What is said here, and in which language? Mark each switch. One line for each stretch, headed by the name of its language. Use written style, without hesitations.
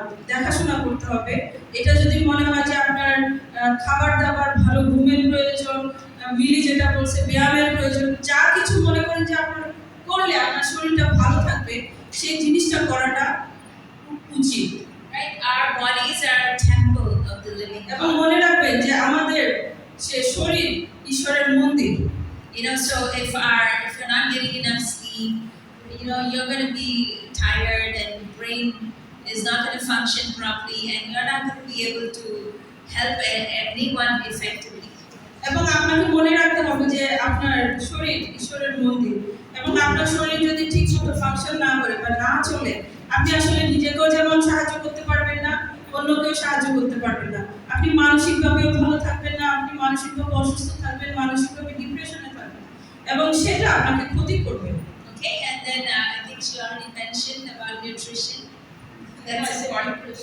Bangla: দেখাশোনা করতে হবে। এটা যদি মনে হয় যে আপনার খাবার দাবার ভালো, ঘুমের প্রয়োজন, মিলি যেটা বলছে ব্যায়ামের প্রয়োজন, যা কিছু মনে করেন যে আপনার করলে আপনার শরীরটা ভালো থাকবে, সেই জিনিসটা করাটা উচিত।
English: Right? Our bodies are a temple of the living
Bangla: এবং
English: God.
Bangla: মনে রাখবেন যে আমাদের সে শরীর ঈশ্বরের মন্দির।
English: So if you're not getting enough sleep, you're going to be tired and brain is not going to function properly, and you're not going to be able to help anyone effectively.
Bangla: এবং আপনাকে মনে রাখতে হবে যে আপনার শরীর ঈশ্বরের মন্দির, এবং আপনার শরীর যদি ঠিক মতো ফাংশন না করে বা না চলে, আপনি আসলে নিজেকেও যেমন সাহায্য করতে পারবেন না, অন্যকেও সাহায্য করতে পারবেন না। আপনি মানসিকভাবেও ভালো থাকবেন না, আপনি মানসিকভাবে অসুস্থ থাকবেন, মানসিকভাবে ডিপ্রেশনে থাকবেন, এবং সেটা আপনাকে ক্ষতি করবে।
English: Okay, and then I think she already mentioned about nutrition. That's important.